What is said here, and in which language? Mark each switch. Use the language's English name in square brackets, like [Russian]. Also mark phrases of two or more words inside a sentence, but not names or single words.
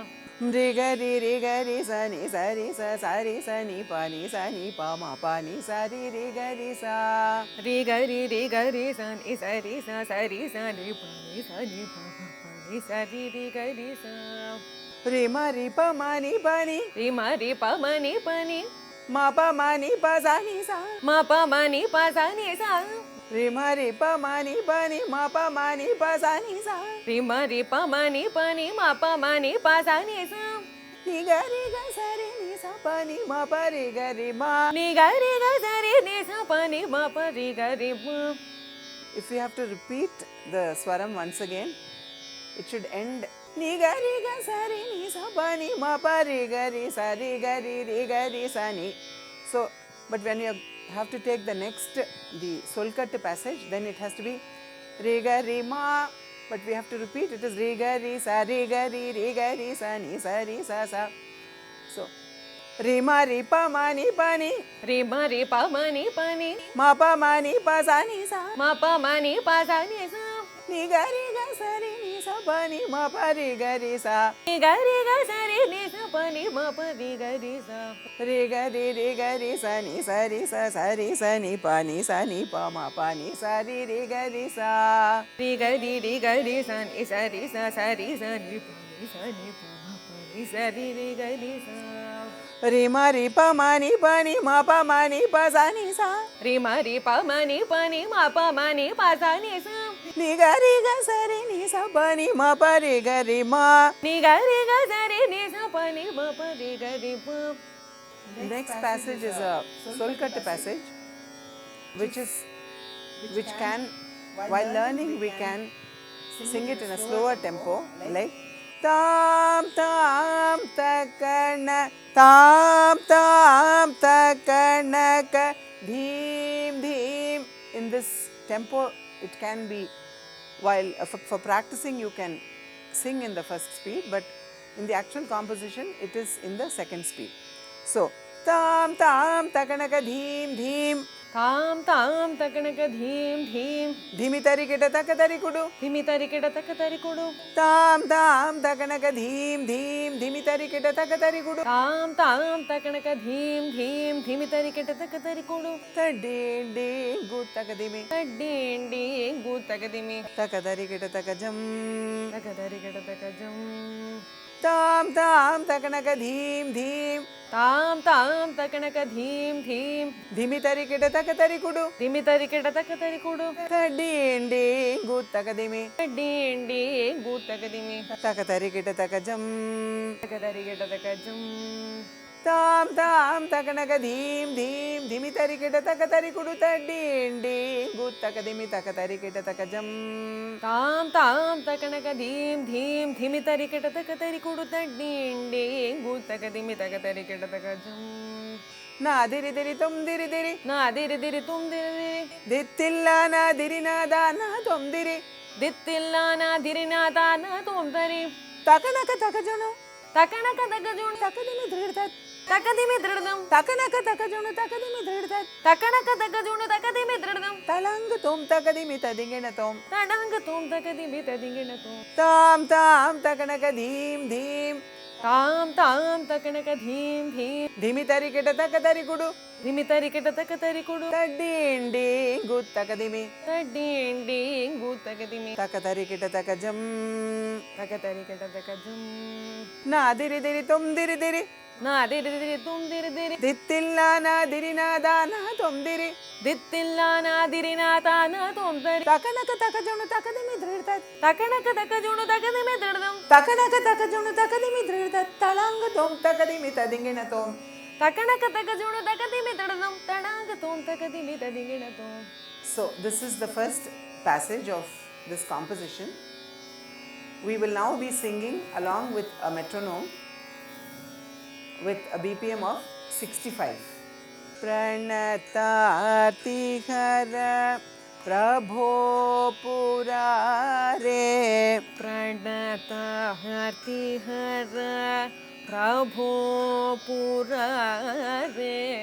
[English] Rigari Rigari Sa Ni Sari Sa Sari Sa Ni Pa Ni Sa Ni Pa Ma Pa Ni Sa Ri Rigari Sa Rigari Rigari Sani Sari Sa Sari Sani Pa Ni Sa Ni Pa Ma Pa Ni Sa Ri Rigari Sa Rima Ri Pa Ma Ni Pa Ni Ri Ma Ri Pa Ma Ni Pa Ni Ma Pa Ma Ni Pa Sa Ni Sa Ma Pa Ma Ni Pa Sa Ni Sa Rima Ri Pa Ma Ni Pa Ni Ma Pa Ma Ni Pa Sa Ni Sa Ri Ma Ri Pa Ma Ni Pa Ni Ma Pa Ma Ni Pa Sa Ni Sa Ni Ga Ri Ga Sa Ri Ni Sa Pa Ni Ma Pa Ri Ga Ri Ma. Ni Ga Ri Ga Sa Ri Ni Sa Pa Ni Ma Pa Ri Ga Ri Ma. If you have to repeat the swaram once again, it should end Ni Ga Ri Ga Sa Ri Ni Sa Pa Ni Ma Pa Ri Ga Ri Sa Ri Ga Ri Sa Ni. So, but when you have to take the next, the Solkat passage, then it has to be Ri Ga Ri Ma. But we have to repeat, it is Ri Ga Ri Sa Sa Ni Sa Ri Sa Sa. So, Ri Ma Ri Pa Ma Ni Pa Ni Ri Ma Ri Pa Ma Ni Pa Ni Ma Pa Ma Ni Pa Sa Ni Sa Ma Pa Ma Ni Pa Sa Ni Sa Ni Ga Ri Ga Sa Ri Ni Sa Pa Ni Ma Pa Ri Ga Ri Sa Ni Ga Ri Ga Sa Ri Ni Sa Pa Ni Ma Pa Ri Ga Ri Sa Ri Ga Ri Sa Ni Sa Ri Sa Ni Pa Ni Sa Ni Pa Ma Pa Ni Sa Ri Ga Ri Sa Ri Ga Ri Sa Ni Sa Ri Sa Ni Pa Ni Sa Ni Pa Ma Pa Ni Sa Ri Ga Ri Sa Ri Ma Ri Pa Ma Ni Pa Ni Ma Pa Ma Ni Pa Sa Ni Sa Ri Ma Ri Pa Ma Ni Pa Ni Ma Pa Ma Ni Pa Sa Ni Sa ni ga ri ga sa ri ni sa pa ni ma pa re ga re ma. Ni ga ri ga sa ri ni sa pa ni ma pa re ga re ma. Next passage is a Solkata passage, which can, while learning, we can sing it in a slower tempo, like tam tam takana tam tam takana ka dheem dheem. In this tempo, it can be, while for practicing you can sing in the first speed, but in the actual composition it is in the second speed. So tam tam takanaka dheem dheem. Tam tam takanaka dheem dheem. Dhimi tari kita takatari kudu. Dhimi tari kita takatari kudu. Tam tam takanaka dheem dheem. Dhimi tari kita takatari kudu. Tam tam takanaka dheem dheem. Dhimi tari kita takatari kudu. Tadindi gutakadimi. Tadindi gutakadimi. Takatari kita takajam. Takatari kita takajam. Tam tam takanaka dheem dheem. Tam tam takanaka dheem dheem. Dhimi tari kita takatari kudu. Dhimi tari kita takatari kudu. Tadindi gutakadimi. Tadindi gutakadimi. Takatari kita takajam. Takatari kita takajam. Tam tam takanaka dheem dheem. Dhimi tari kita takatari kudu. Tadindi gutakadimi. Takatari kita takajam. Tam tam takanaka dheem dheem. Dhimi tari kita takatari kudu. Tadindi gutakadimi. Takatari kita takajam. Na diri diri tum diri diri. Na diri diri tum diri diri. Dittilla na diri na da na tum diri. Dittilla na diri na da na tum diri. Takanaka takajunu. Takanaka takajunu. Takadimi dhridhat. Takadimi dridam. Takanaka takajunu. Takadimi dhridhat. Takanaka takajunu. Takadimi dridam. Talang tum takadimi tadingena tum. Tadang tum takadimi tadingena tum. Tam tam takanaka dheem dheem. Tam tam takanaka dheem dheem. Dhimi tari kita takatari kudu. Dhimi tari kita takatari kudu. Tadindi gutakadimi. Tadindi gutakadimi. Takatari kita takajam. Takatari kita takajam. Na diri diri tum diri diri. Na diri diri tum diri diri. Dittilla na diri na da na tum diri. Dittilla na diri na ta na tum diri. Takanaka takajunu takadimi dhridhat. Takanaka takajunu takadimi dridam. Takanaka takajunu takadimi dhridhat. Talang tum takadimi tadingena tum. Takanaka takajunu takadimi dridam. Tadang tum takadimi tadingena tum. So this is the first passage of this composition. We will now be singing along with a metronome with a BPM of 65. [Sanskrit] Pranatartihara Prabho Purare. Pranatahartihara Prabho Purare.